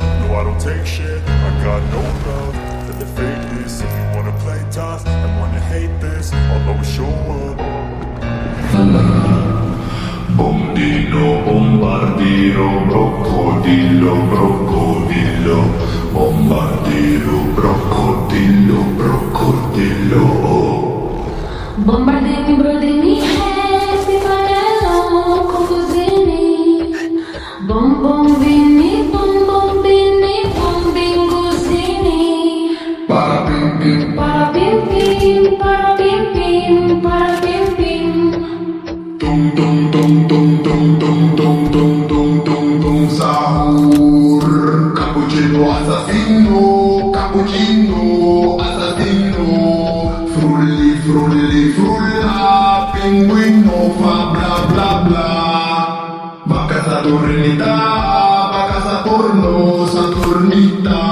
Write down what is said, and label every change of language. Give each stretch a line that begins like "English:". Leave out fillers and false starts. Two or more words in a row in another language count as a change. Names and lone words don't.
English: I don't take shit. I got no love for the fakeness. If you wanna play tough and wanna hate this, I'll always show up.
Italian: Bombino, bombardino, broccodillo, broccodillo, bombardino, broccodillo, broccodillo. Bombardini, brodini, happy panello, confusini. Bom bombini, bom bombini, bom bingosini. Para pim pim, Para pim pim, para pim pim, para pim pim. tum tum tum tum tum tum tum tum tum tum tum sahur. Cappuccino assassino, cappuccino assassino. Frulli frulli frulla, pinguino fa bla bla bla. Vacca Saturnita, vacca Saturno, Saturnita.